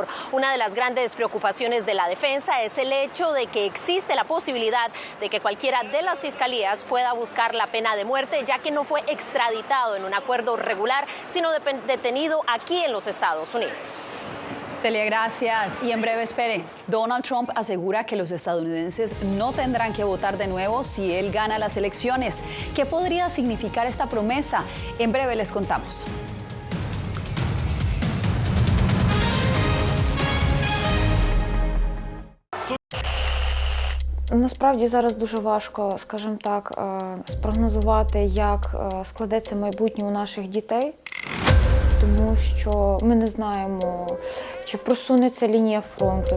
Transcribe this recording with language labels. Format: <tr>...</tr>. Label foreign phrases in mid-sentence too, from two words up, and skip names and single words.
<es>Una de las grandes preocupaciones de la defensa es el hecho de que existe la posibilidad de que cualquiera de las fiscalías pueda buscar la pena de muerte, ya que no fue extraditado en un acuerdo regular, sino detenido aquí en los Estados Unidos. Celia, gracias. Y en breve, espere, Donald Trump asegura que los estadounidenses no tendrán que votar de nuevo si él gana las elecciones. ¿Qué podría significar esta promesa? En breve les contamos.</es> <uk>Насправді зараз дуже важко, скажімо так, спрогнозувати, як складеться майбутнє у наших дітей. Тому що ми не знаємо, чи просунеться лінія фронту.</uk>